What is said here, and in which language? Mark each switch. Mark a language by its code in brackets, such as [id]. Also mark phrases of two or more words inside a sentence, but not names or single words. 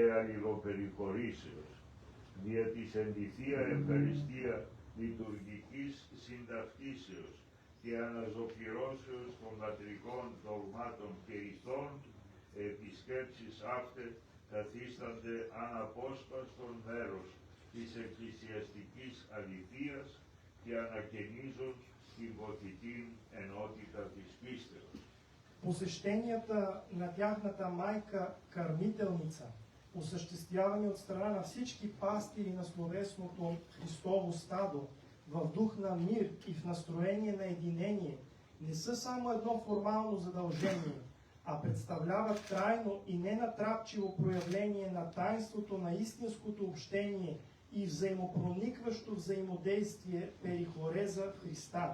[el] αλληλοπεριχωρήσεως, δια της εν τη Θεία Ευχαριστία λειτουργικής συνταυτήσεως και αναζωπυρώσεως των πατρικών δογμάτων και ηθών, επισκέψεις αυτές καθίστανται αναπόσπαστον μέρος της εκκλησιαστικής αληθείας και ανακαινίζουν την βοηθητήν ενότητα της πίστεως. [bg] Посещенията на тяхната майка Кърмителница, осъществявани от страна на всички пастири на словесното Христово стадо, в дух на мир и в настроение на единение, не са само едно формално задължение, а представляват трайно и ненатрапчиво проявление на таинството на истинското общение и взаимопроникващо взаимодействие перихореза в Христа.